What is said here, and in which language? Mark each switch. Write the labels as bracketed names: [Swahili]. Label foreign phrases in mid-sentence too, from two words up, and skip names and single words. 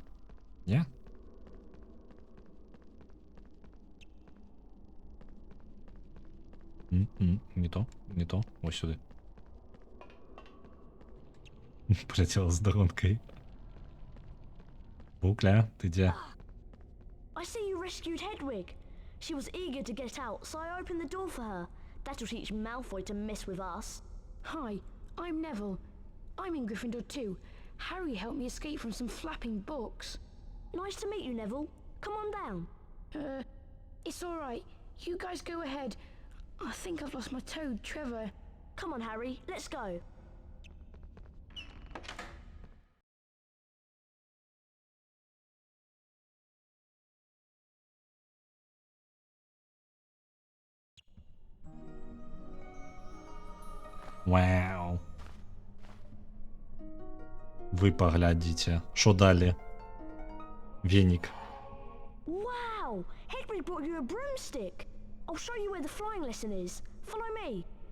[Belarusian] Не? Не то, ось сюды. Полетела з догонкой. Букля, ты дзе? [English] I see you rescued Hedwig. She was eager to get out, so I opened the door for her. That'll teach Malfoy to mess with us. Hi, I'm Neville. I'm in Gryffindor too. Harry helped me escape from some flapping books. Nice to meet you, Neville. Come on down. It's all right. You guys go ahead. I think I've lost my toad, Trevor. Come on, Harry. Let's go. [Belarusian] Вау. Вы паглядзіце, што далі? Венік. [English] Wow! Hedwig brought you a broomstick. I'll show you where the flying lesson is. Follow me.